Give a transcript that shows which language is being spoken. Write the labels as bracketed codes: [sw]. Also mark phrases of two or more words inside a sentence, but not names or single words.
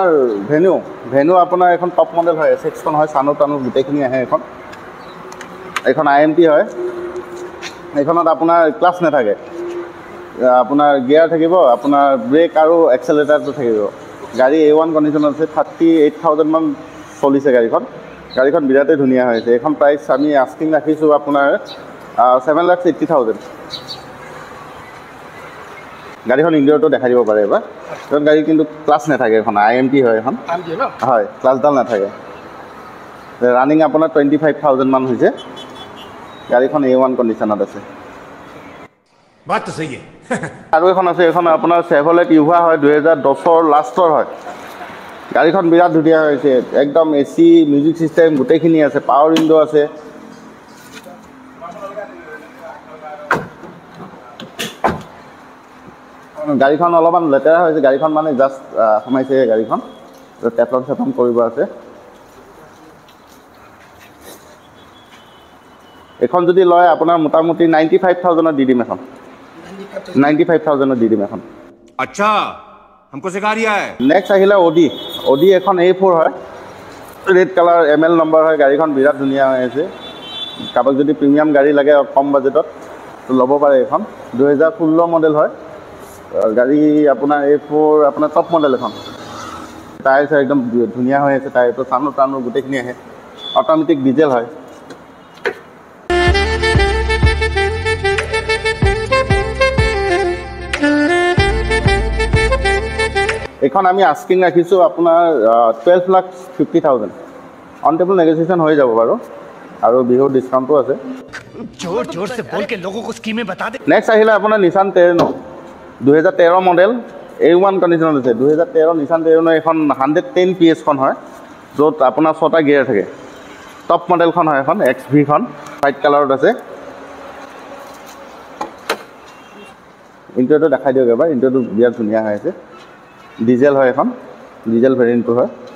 [as] ভেনু আপোনাৰ এখন [en] top model [as] হয় SX খন হয় সানো টানো গোটেইখিনি আহে এখন IMT হয় এখনত আপোনাৰ ক্লাছ নাথাকে আপোনাৰ গিয়াৰ থাকিব আপোনাৰ ব্ৰেক আৰু এক্সেলেৰেটৰটো থাকিব গাড়ী A1 কণ্ডিশ্যনত আছে 38,000 মান চলিছে গাড়ীখন বিৰাটেই ধুনীয়া হৈছে এখন প্ৰাইচ আমি আস্কিং ৰাখিছোঁ আপোনাৰ 7,80,000 গাড়ীখন ইণ্ডিয়াৰটো দেখাই দিব পাৰে এবাৰ কাৰণ গাড়ী কিন্তু ক্লাছ নাথাকে এখন IMT হয় এখন হয় ক্লাছডাল নাথাকে ৰানিং আপোনাৰ 25,000 মান হৈছে গাড়ীখন A1 কণ্ডিশ্যনত আছে [hi] बात तो सही है [as] আৰু এখন আছে এখন আপোনাৰ চেভলেট ইউভা হয় 2010ৰ লাষ্টৰ হয় গাড়ীখন বিৰাট ধুনীয়া হৈছে একদম AC [en] music system [as] গোটেইখিনি আছে [en] power window [as] আছে গাড়ীখন অলপমান লেতেৰা হৈছে গাড়ীখন মানে জাষ্ট সোমাইছে গাড়ীখন টেপলন চেপলন কৰিব আছে এখন যদি লয় আপোনাৰ মোটামুটি 95,000ত দি দিম এখন 95,000ত দি দিম এখন [hi] अच्छा हमको सिखा रिया है [as] নেক্সট আহিলে অডি এখন A4 হয় [en] red colour [as] ML নম্বৰ হয় গাড়ীখন বিৰাট ধুনীয়া হৈ আছে কাবাক যদি প্ৰিমিয়াম গাড়ী লাগে কম বাজেটত তো ল'ব পাৰে এখন 2016 মডেল হয় গাড়ী আপোনাৰ A4 আপোনাৰ [en] top model [as] এখন টায়াৰ একদম ধুনীয়া হৈ আছে টায়াৰটো টানো গোটেইখিনি আহে [en] automatic diesel [as] হয় এখন আমি আস্কিং ৰাখিছোঁ আপোনাৰ 12,50,000 [en] on table negotiation [as] হৈ যাব বাৰু আৰু বিহুৰ ডিছকাউণ্টো আছে [hi] जोर से बोल के लोगों को स्कीमें बता दे [as] নেক্সট আহিলে আপোনাৰ নিছান টেৰেনো 2013 মডেল A1 কণ্ডিশ্যনত আছে 2013 নিছান টেৰেনো এখন 110 PS খন হয় য'ত আপোনাৰ 6টা গিয়াৰ থাকে [en] top model [as] হয় এখন XV খন [en] white colour [as] আছে ইণ্টাৰটো দেখাই দিয়ক এবাৰ ইণ্টাৰটো বিৰাট ধুনীয়া হৈ আছে ডিজেল হয় এখন [en] diesel variant [as] হয়